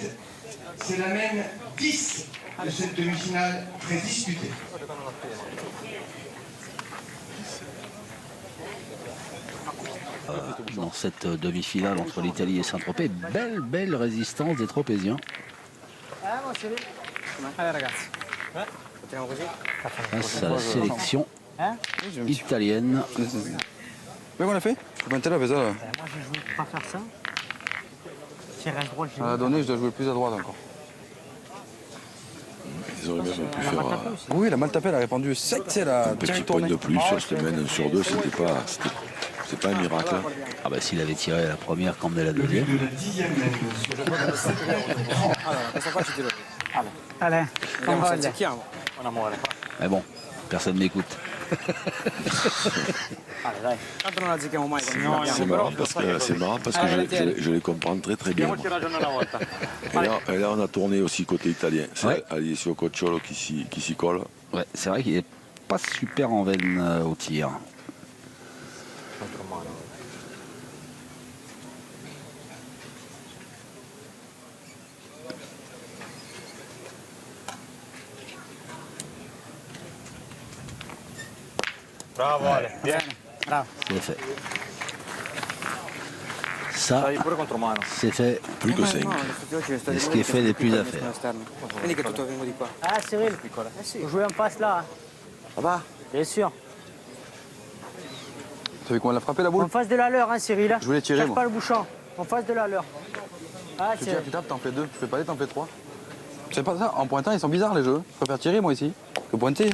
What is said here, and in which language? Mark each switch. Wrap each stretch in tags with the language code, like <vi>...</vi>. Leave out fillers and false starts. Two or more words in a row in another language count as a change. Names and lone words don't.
<fr>C'est la mène 10 de cette demi-finale très disputée. Dans cette demi-finale entre l'Italie et Saint-Tropez, belle résistance des Tropéziens.</fr> <it>Allez ragazzi. Facciamo così.</it> <fr>Face à la sélection italienne. Mais qu'on a fait? Comment t'es là, fais ça là? Moi j'ai joué pour pas faire ça. Si elle reste droite, j'ai À la donnée, je dois jouer plus à droite encore. Ils auraient même pu faire Oui, elle a mal tapé, elle a répondu sec, elle a un petit direct point tourné. de plus sur cette semaine, 1 sur 2, c'est pas un miracle. Hein. Ah bah s'il avait tiré la première comme de la deuxième. De la 10e mène.</fr> <it>Questa qua ci tiro.</it> <fr>Allez,</fr> <it>Vediamo se azzecchiamo. Un amore.</it> <fr>Mais bon, personne n'écoute.</fr> <it>dai. Tanto non azzecchiamo mai con</it> <fr>No, c'est marrant parce que je les comprends très très bien. Et là, on a tourné aussi côté italien. C'est Alessio Cocciolo qui s'y colle. Ouais, c'est vrai qu'il est pas super en veine au tir.</fr> <it>Bravo Ale, vieni.</it> <fr>Bravo. C'est fait. Ça, c'est fait. Plus que 5. Et ce qui est fait n'est plus à faire.</fr> <it>Quindi che tutto vengo di qua.</it> <fr>Ah, Cyril, vous jouez en face là. Ça va? Bien sûr. Tu vu comment elle a frappé la boule? En face de la leur, hein, Cyril. Je voulais tirer, Cherche moi. pas le bouchon. En face de la leur. Ah, Tu tires, tu tapes, t'en fais 2. Tu fais pas les, t'en fais 3. C'est pas ça, en pointant, ils sont bizarres les jeux. Je préfère tirer moi ici que pointer.</fr>